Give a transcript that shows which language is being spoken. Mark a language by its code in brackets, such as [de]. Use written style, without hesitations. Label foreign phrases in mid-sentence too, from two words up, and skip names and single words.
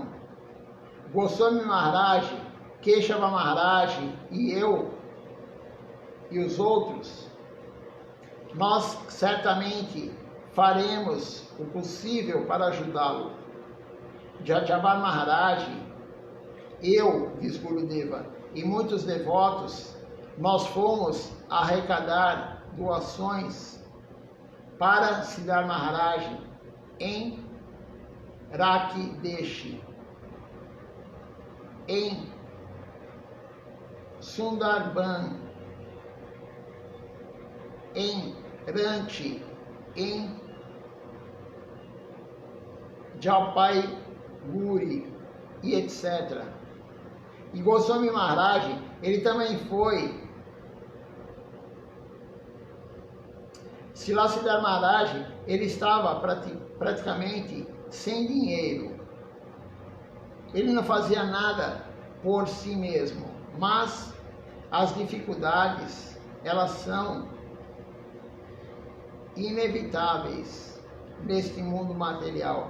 [pt] Goswami Maharaj, Keshava Maharaj e eu e os outros, nós certamente faremos o possível para ajudá-lo. Jajavar Maharaj, eu, diz Gurudeva, e muitos devotos, nós fomos arrecadar doações para Siddhar Maharaj em Rakideshi, em Sundarban, em Ranchi, em Jalpaiguri e etc. E Goswami Maharaj, ele também foi. Srila Siddhar Maharaj, ele estava praticamente sem dinheiro. Ele não fazia nada por si mesmo, mas as dificuldades, elas são inevitáveis neste mundo material.